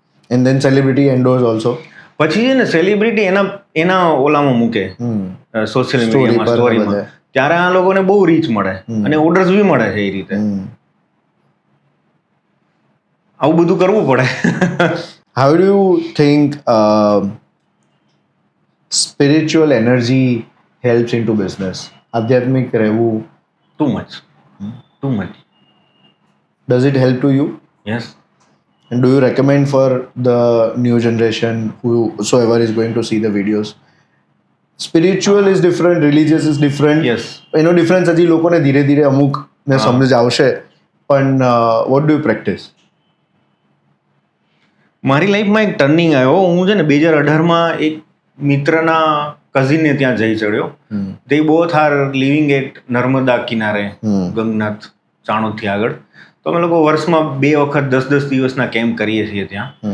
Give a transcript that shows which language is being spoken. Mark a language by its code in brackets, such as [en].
[en] And then celebrity endorse also. [gu] પછી છે ને સેલિબ્રિટી એના ઓલામાં મૂકે સોશિયલ મીડિયામાં, સ્ટોરીમાં, ત્યારે આ લોકોને બહુ રીચ મળે અને ઓર્ડર્સ બી મળે છે. એ રીતે આવું બધું કરવું પડે. [en] How do you think spiritual energy helps into business? [gu] આધ્યાત્મિક રહેવું [en] too much. Does it help to you? Yes. And do you recommend for the new generation, whosoever is going to see the videos? Spiritual is different, religious is different. Yes. [gu] એનો difference હજી લોકોને ધીરે ધીરે અમુક ને સમજ આવશે. પણ [en] what do you practice? [gu] મારી લાઈફમાં એક ટર્નિંગ આવ્યો. હું છે ને 2018માં એક મિત્રના કઝિનને ત્યાં જઈ ચડ્યો. [en] they both are living at [gu] Narmada કિનારે, ગંગનાથ ચાણોદથી આગળ. તો અમે લોકો વર્ષમાં 2 વખત 10 દિવસના કેમ્પ કરીએ છીએ ત્યાં.